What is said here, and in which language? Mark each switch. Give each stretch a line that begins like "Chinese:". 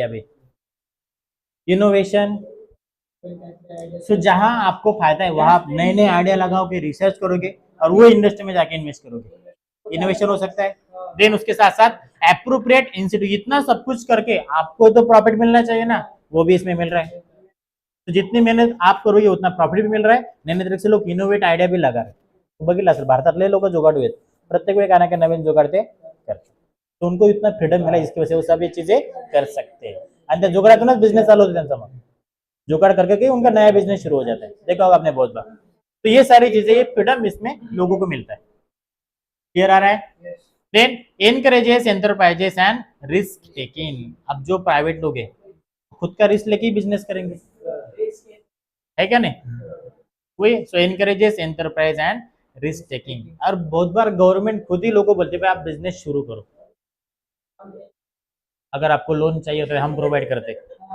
Hindi: अभी इनोवेशन. सो जहां आपको फायदा है वहां आप नए नए आइडिया लगाओगे, रिसर्च करोगे और वो इंडस्ट्री में जाके इन्वेस्ट करोगे. इनोवेशन हो सकता है. देन उसके साथ साथ एप्रोप्रिएट इंसेंटिव. इतना सब कुछ करके आपको तो प्रॉफिट मिलना चाहिए ना, वो भी इसमें मिल रहा है. तो जितनी मेहनत आप करोगे उतना प्रॉफिट भी मिल रहा है. नए नए तरह से लोग इनोवेट आइडिया भी लगा रहे हैं.
Marathi: बघितलं असेल भारतातले लोक जुगाडू आहेत, प्रत्येक वेळी काय ना काय नवीन जुगाड ते करतात,
Hindi: तो उनको इतना फ्रीडम मिला इसकी वजह से वो सब ये चीजें कर सकते हैं,
Marathi: आणि त्या जुगाडातूनच बिझनेस चालू होते त्यांचा, मग
Hindi: जुगाड़ करके के उनका नया बिजनेस शुरू हो जाता है, देखा होगा आपने बहुत बार। तो ये सारी चीजें, ये फ्रीडम इसमें लोगों को मिलता है। क्लियर आ रहा है?
English: Then encourages enterprises and risk taking.
Hindi: अब जो प्राइवेट लोग हैं खुद का रिस्क लेके ही बिजनेस करेंगे, है क्या नहीं? वही, सो
English: Encourages enterprise and risk taking.
Hindi: और बहुत बार गवर्नमेंट खुद ही लोगों को बोलती है भाई आप बिजनेस शुरू करो, अगर आपको लोन चाहिए तो हम प्रोवाइड करते हैं।